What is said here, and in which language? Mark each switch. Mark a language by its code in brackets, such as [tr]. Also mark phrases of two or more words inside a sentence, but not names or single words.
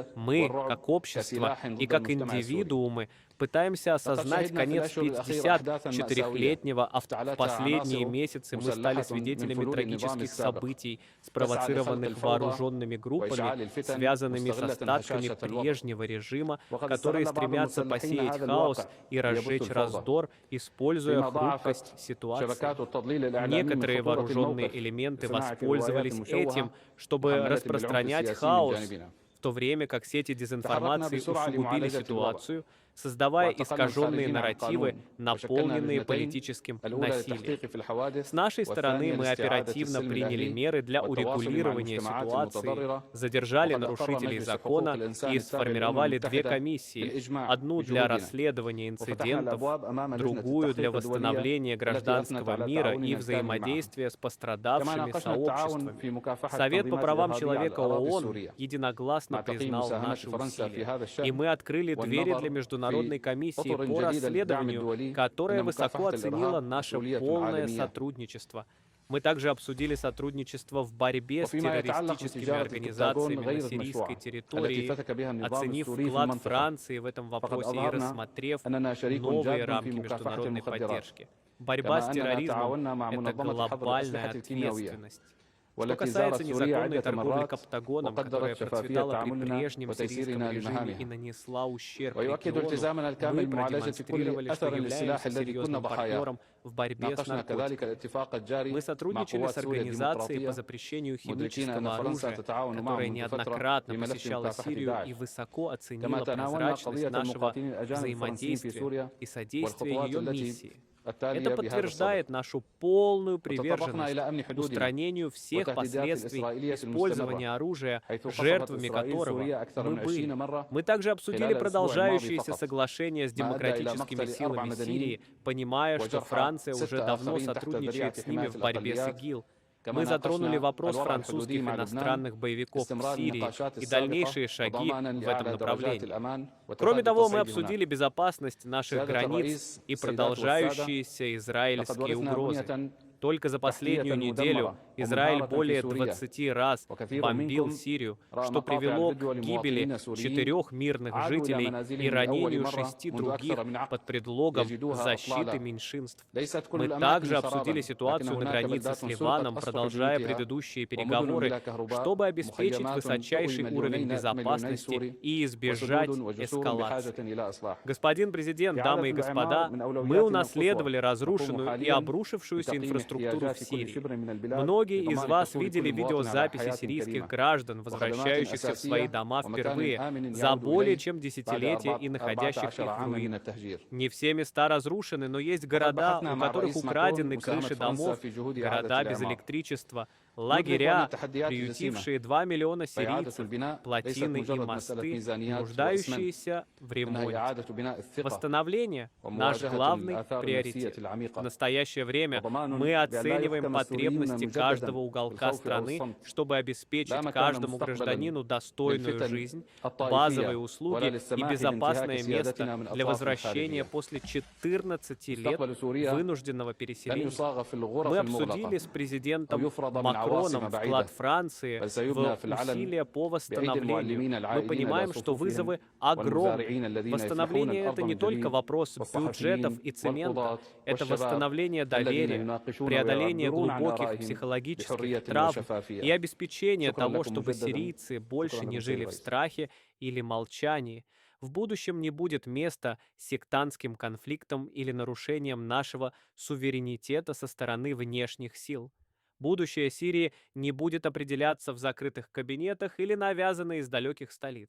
[ru] Мы, как общество и как индивидуумы, пытаемся осознать конец 54-летнего, а в последние месяцы мы стали свидетелями трагических событий, спровоцированных вооруженными группами, связанными с остатками прежнего режима, которые стремятся посеять хаос и разжечь раздор, используя хрупкость ситуации. Некоторые вооруженные элементы воспользовались этим, чтобы распространять хаос, в то время как сети дезинформации усугубили ситуацию, создавая [ar] واعتقلنا [ru] искаженные [ar] الخارجين عن [ru] нарративы, [ar] القانون وشكلنا [ru] наполненные [ar] لجنتين [ru] политическим [ar] الأولى [ru] насилием. [ar] للتحقيق في الحوادث [ru] С нашей стороны [ar] والثانية [ru] мы [ar] لاستعادة [ru] оперативно [ar] السلم [ru] приняли [ar] الأهلي [ru] меры для [ar] والتواصل مع [ru] урегулирования [ar] المجتمعات [ru] ситуации, [ar] المتضررة. [ru] задержали [ar] وقد أقر [ru] нарушителей [ar] مجلس حقوق [ru] закона [ar] الإنسان [ru] и [ar] التابع للأمم [ru] сформировали две [ar] المتحدة [ru] комиссии, [ar] بالإجماع [ru] одну для [ar] بجهودنا [ru] расследования [ar] وفتحنا [ru] инцидентов, [ar] الأبواب أمام لجنة [ru] другую для [ar] التحقيق الدولية [ru] восстановления [ar] التي أثنت [ru] гражданского [ar] على [ru] мира и [ar] تعاوننا الكامل معها. [ru] взаимодействия с [ar] كما [ru] пострадавшими [ar] ناقشنا التعاون [ru] сообществами. [ar] في مكافحة [ru] Совет по [ar] التنظيمات [ru] правам [ar] الإرهابية على [ru] человека [ar] الأراضي [ru] ООН [ar] السورية [ru] единогласно [ar] مع تقييم [ru] признал [ar] مساهمة [ru] наши [ar] فرنسا في [ru] усилия. [ar] هذا [ru] И [ar] الشأن [ru] мы открыли двери для [ar] والنظر [ru] Международной [ar] في [ru] комиссии [ar] أطر [ru] по [ar] جديدة للدعم [ru] расследованию, [ar] الدولي [ru] которая [ar] أن [ru] высоко [ar] مكافحة [ru] оценила [ar] الإرهاب [ru] наше [ar] مسؤولية [ru] полное [ar] عالمية. [ru] сотрудничество. Мы также обсудили сотрудничество в борьбе с [ar] وفيما يتعلق [ru] террористическими [ar] بتجارة البنتاغون [ru] организациями на [ar] غير [ru] сирийской [ar] المشروعة التي [ru] территории, [ar] فتك بها النظام [ru] оценив [ar] السوري في [ru] вклад [ar] المنطقة [ru] Франции в этом [ar] فقد [ru] вопросе и [ar] أظهرنا [ru] рассмотрев [ar] أننا شريك [ru] новые [ar] جاد في [ru] рамки [ar] مكافحة [ru] международной [ar] المخدرات [ru] поддержки. Борьба с [ar] كما أننا [ru] терроризмом– [ar] تعاوننا مع [ru] это [ar] منظمة حظر [ru] глобальная [ar] الأسلحة الكيميائية [ru] ответственность. Что [ar] والتي [ru] касается [ar] زارت سوريا [ru] незаконной [ar] عدة [ru] торговли [ar] مرات [ru] каптагоном, которая [ar] وقدرت شفافية [ru] процветала при [ar] تعاملنا [ru] прежнем сирийском [ar] وتيسيرنا [ru] режиме и [ar] لمهامها [ru] нанесла ущерб [ar] ويؤكد [ru] региону, [ar] التزامنا الكامل [ru] мы [ar] بمعالجة كل [ru] продемонстрировали, что [ar] أثر للسلاح [ru] являемся [ar] الذي كنا [ru] серьезным [ar] ضحاياه. [ru] партнером в борьбе с [ar] ناقشنا كذلك [ru] наркотиками. [ar] الاتفاق الجاري [ru] Мы [ar] مع [ru] сотрудничали [ar] قوات [ru] с [ar] سوريا [ru] Организацией по [ar] الديمقراطية [ru] запрещению [ar] مدركين أن [ru] химического [ar] فرنسا [ru] оружия, [ar] تتعاون [ru] которая [ar] معهم منذ فترة [ru] неоднократно [ar] في ملف [ru] посещала [ar] مكافحة [ru] Сирию и [ar] داعش [ru] высоко [ar] كما [ru] оценила [ar] تناولنا [ru] прозрачность [ar] قضية [ru] нашего [ar] المقاتلين الأجانب الفرنسيين في [ru] взаимодействия [ar] سوريا [ru] и содействия [ar] والخطوات [ru] ее [ar] التي [ru] миссии. [ar] التالية [ru] Это [ar] بهذا الصدد [ru] подтверждает нашу полную [ar] وتطرقنا [ru] приверженность [ar] إلى أمن حدودنا [ru] устранению всех [ar] وتهديدات [ru] последствий [ar] الإسرائيلية [ru] использования [ar] المستمرة [ru] оружия, [ar] حيث قصفت [ru] жертвами [ar] إسرائيل [ru] которого [ar] سوريا أكثر [ru] мы [ar] من 20 [ru] были. [ar] مرة [ru] Мы также обсудили [ar] خلال الأسبوع الماضي [ru] продолжающиеся [ar] فقط [ru] соглашения с [ar] ما أدى إلى [ru] демократическими [ar] مقتل 4 [ru] силами [ar] مدنيين [ru] Сирии, понимая, что [ar] وجرح [ru] Франция уже [ar] 6 [ru] давно [ar] آخرين تحت [ru] сотрудничает [ar] ذريعة [ru] с ними [ar] حماية [ru] в борьбе с [ar] الأقليات [ru] ИГИЛ. [ar] كما [ru] Мы затронули [ar] ناقشنا [ru] вопрос [ar] الوضع الحدودي [ru] французских [ar] مع لبنان [ru] иностранных боевиков в [ar] استمرار [ru] Сирии [ar] النقاشات [ru] и [ar] السابقة [ru] дальнейшие шаги [ar] وضمانا [ru] в этом [ar] لأعلى درجات [ru] направлении. [ar] الأمان [ru] Кроме [ar] وتفادي [ru] того, мы [ar] التصعيد [ru] обсудили [ar] هناك. [ru] безопасность наших [ar] سيادة [ru] границ [ar] الرئيس [ru] и [ar] السيدات والسادة [ru] продолжающиеся [ar] لقد [ru] израильские [ar] ورثنا [ru] угрозы. [ar] بنية [ru] Только за [ar] تحتية [ru] последнюю неделю [ar] مدمرة [ru] Израиль [ar] ومنهارة [ru] более [ar] في سوريا [ru] 20 раз [ar] وكثير [ru] бомбил [ar] منكم [ru] Сирию, [ar] رأى [ru] что [ar] مقاطع [ru] привело [ar] الفيديو [ru] к гибели [ar] لمواطنين سوريين [ru] 4 мирных [ar] عادوا إلى [ru] жителей и [ar] منازلهم لأول [ru] ранению [ar] مرة [ru] 6 [ar] منذ [ru] других [ar] أكثر من عقد [ru] под предлогом [ar] يجدوها [ru] защиты [ar] أطلالا [ru] меньшинств. [ar] ليست كل [ru] Мы [ar] الأماكن [ru] также [ar] سرابا [ru] обсудили [ar] لكن [ru] ситуацию на [ar] هناك [ru] границе [ar] بلدات [ru] с [ar] سرقت [ru] Ливаном, [ar] أصفح [ru] продолжая [ar] بيوتها [ru] предыдущие [ar] ومدن [ru] переговоры, [ar] بلا كهرباء [ru] чтобы обеспечить [ar] مخيمات [ru] высочайший [ar] تؤوي [ru] уровень [ar] مليوني [ru] безопасности [ar] سوري [ru] и избежать [ar] وسدود وجسور [ru] эскалации. [ar] بحاجة إلى إصلاح [ru] Господин президент, [ar] إعادة [ru] дамы и [ar] الإعمار [ru] господа, [ar] من [ru] мы [ar] أولوياتنا [ru] унаследовали [ar] القصوى. [ru] разрушенную [ar] نقوم [ru] и [ar] حاليا [ru] обрушившуюся [ar] بتقييم [ru] инфраструктуру в [ar] احتياجات كل [ru] Сирии. [ar] شبر من البلاد [ru] Многие из [ar] لضمان [ru] вас [ar] حصول [ru] видели [ar] كل مواطن على [ru] видеозаписи [ar] حياة [ru] сирийских [ar] كريمة [ru] граждан, [ar] وخدمات [ru] возвращающихся в свои [ar] أساسية [ru] дома [ar] ومكان [ru] впервые [ar] آمن [ru] за [ar] يعود [ru] более [ar] إليه [ru] чем [ar] بعد [ru] десятилетие и находящих [ar] 14 [ru] их в [ar] عاما من [ru] руинах. [ar] التهجير. [ru] Не все места разрушены, но есть города, [ar] بحثنا [ru] у [ar] مع [ru] которых [ar] الرئيس [ru] украдены [ar] ماكرون مساهمة [ru] крыши [ar] فرنسا [ru] домов, [ar] في جهود إعادة [ru] города без [ar] الإعمار. [ru] электричества, [ar] ندرك أن [ru] лагеря, [ar] التحديات جسيمة [ru] приютившие 2 миллиона [ar] فإعادة [ru] сирийцев, [ar] البناء ليست [ru] плотины и [ar] مجرد مسألة [ru] мосты, [ar] ميزانيات وإسمنت [ru] нуждающиеся в [ar] إنها [ru] ремонте. [ar] إعادة بناء الثقة [ru] Восстановление– наш [ar] ومواجهة [ru] главный [ar] الآثار النفسية [ru] приоритет. В [ar] العميقة [ru] настоящее время [ar] وضمان [ru] мы [ar] بأن لا [ru] оцениваем [ar] يحكم السوريون [ru] потребности [ar] مجددا [ru] каждого уголка [ar] بالخوف أو [ru] страны, [ar] الصمت [ru] чтобы обеспечить [ar] لا مكان [ru] каждому [ar] مستقبلا [ru] гражданину достойную [ar] للفتن [ru] жизнь, [ar] الطائفية [ru] базовые [ar] ولا [ru] услуги и [ar] للسماح [ru] безопасное [ar] بانتهاك [ru] место [ar] سيادتنا من [ru] для [ar] أطراف [ru] возвращения [ar] خارجية. [ru] после 14 лет [ar] مستقبل سوريا [ru] вынужденного [ar] لن [ru] переселения. [ar] يصاغ في [ru] Мы [ar] الغرف [ru] обсудили [ar] المغلقة [ru] с [ar] أو [ru] президентом [ar] يفرض من [ru] Макроном [ar] عواصم [ru] вклад [ar] بعيدة [ru] Франции [ar] بل سيبنى [ru] в [ar] في العلن [ru] усилия по [ar] بأيدي [ru] восстановлению. [ar] المعلمين [ru] Мы [ar] العائدين إلى [ru] понимаем, что [ar] صفوفهم [ru] вызовы огромны. [ar] والمزارعين الذين يفلحون [ru] Восстановление [ar] الأرض [ru] это не [ar] من [ru] только [ar] جديد [ru] вопрос бюджетов [ar] والصحفيين [ru] и цемента, [ar] والقضاة [ru] это [ar] والشباب [ru] восстановление [ar] الذين [ru] доверия, [ar] يناقشون [ru] преодоление [ar] ويعبرون عن [ru] глубоких [ar] آرائهم [ru] психологических [ar] بحرية [ru] травм и [ar] وشفافية. [ru] обеспечение [ar] شكرا [ru] того, [ar] لكم [ru] чтобы [ar] مجددا. [ru] сирийцы больше [ar] شكرا [ru] не [ar] لكم [ru] жили [ar] سيد [ru] в [ar] الرئيس. [ru] страхе или молчании. В будущем не будет места сектантским конфликтам или нарушениям нашего суверенитета со стороны внешних сил. Будущее Сирии не будет определяться в закрытых кабинетах или навязано из далеких столиц.